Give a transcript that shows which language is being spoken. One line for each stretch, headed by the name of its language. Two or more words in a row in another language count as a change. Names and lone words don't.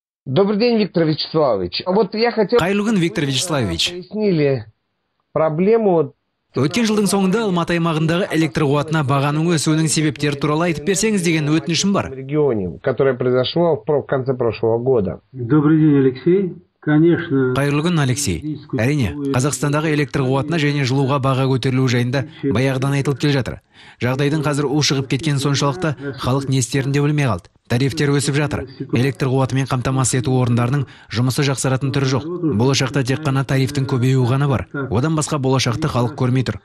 Russian: Добрый день, Виктор Вячеславович. Вот я хотел...
Kazakh: Қайырлы күн, Виктор Вячеславович.
Russian: Пояснили проблему.
Kazakh: Өткен жылдың соңында Алматы аймағындағы электр қуатына бағаның өсуінің себептері туралы айтып берсеңіз деген өтінішім бар.
Russian: В регионе, которое произошло в конце прошлого года. Добрый день, Алексей. Конечно.
Kazakh: Қайырлы күн, Алексей. Әрине, Қазақстандағы электр қуатына және жылуға баға көтерілу жайында баяғыдан айтылып келе жатыр. Жағдайдың қазір ушығып кеткен соншалықты халық не істерін де білмей қалды. Тарифтер өсіп жатыр. Электр қуатымен қамтамасыз ету орындарының жұмысы жақсаратын түрі жоқ. Болашақта тек қана тарифтің көбеюі ғана бар. Одан басқа болашақты халық көрмей тұр.